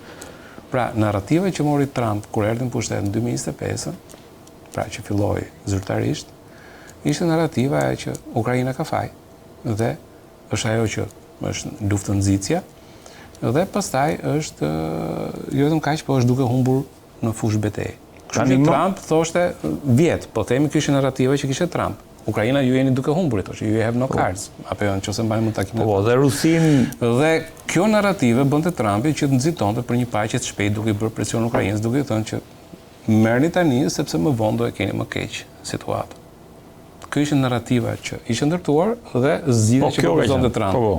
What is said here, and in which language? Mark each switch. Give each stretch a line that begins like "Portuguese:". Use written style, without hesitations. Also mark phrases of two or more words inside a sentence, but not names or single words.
Albanian: Pra, narrativa që mori Trump kur erdhi në pushtet në 2025, pra që filloi zyrtarisht, ishte narrativa e që Ukraina ka faj dhe është ajo që është luftë nxitja dhe pastaj është jo vetëm kaq, po është duke humbur në fushë betejë. Kështu që Trump thoshte vjet, po themi kjo ishte narrativa që kishte Trump. Ukraina ju jeni duke humbur, thoshte,
English: you have no cards.
Albanian: Apo jo, nëse mbajmë takimin. Po, dhe Rusin dhe kjo narrative bënte Trumpi që të nxitonte për një paqe të shpejtë duke bërë presion Ukrainës, duke thënë që merrni tani sepse më vonë do e keni më keq situatë. Kjo ishte narrativa që ishte ndërtuar dhe zgjidhja që propozonte Trump.